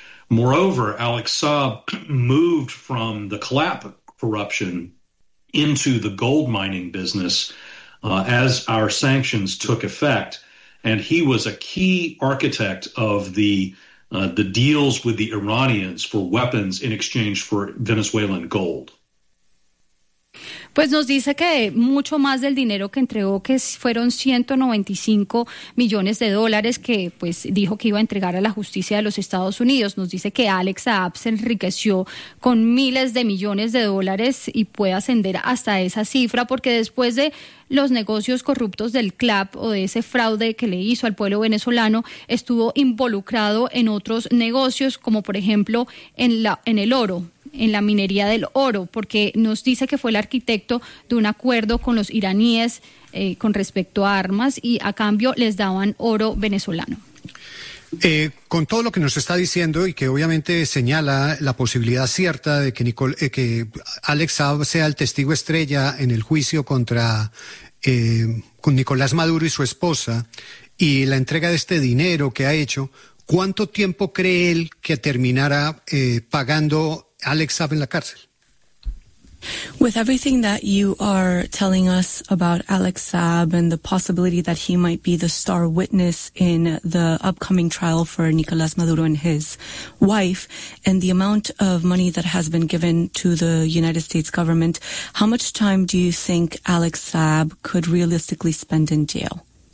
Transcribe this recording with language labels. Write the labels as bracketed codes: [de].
[en] Moreover, Alex Saab moved from the CLAP corruption into the gold mining business as our sanctions took effect. And he was a key architect of the deals with the Iranians for weapons in exchange for Venezuelan gold. [es] Pues nos dice que mucho más del dinero que entregó, que fueron 195 millones de dólares que pues dijo que iba a entregar a la justicia de los Estados Unidos. Nos dice que Alex Saab se enriqueció con miles de millones de dólares y puede ascender hasta esa cifra porque después de los negocios corruptos del CLAP o de ese fraude que le hizo al pueblo venezolano, estuvo involucrado en otros negocios como por ejemplo en el oro. En la minería del oro, porque nos dice que fue el arquitecto de un acuerdo con los iraníes con respecto a armas y a cambio les daban oro venezolano. Con todo lo que nos está diciendo y que obviamente señala la posibilidad cierta de que que Alex Saab sea el testigo estrella en el juicio contra con Nicolás Maduro y su esposa y la entrega de este dinero que ha hecho, ¿cuánto tiempo cree él que terminará pagando Alex Saab en la cárcel? [en] With everything that you are telling us about Alex Saab and the possibility that he might be the star witness in the upcoming trial for Nicolas Maduro and his wife, and the amount of money that has been given to the United States government, how much time do you think Alex Saab could realistically spend in jail?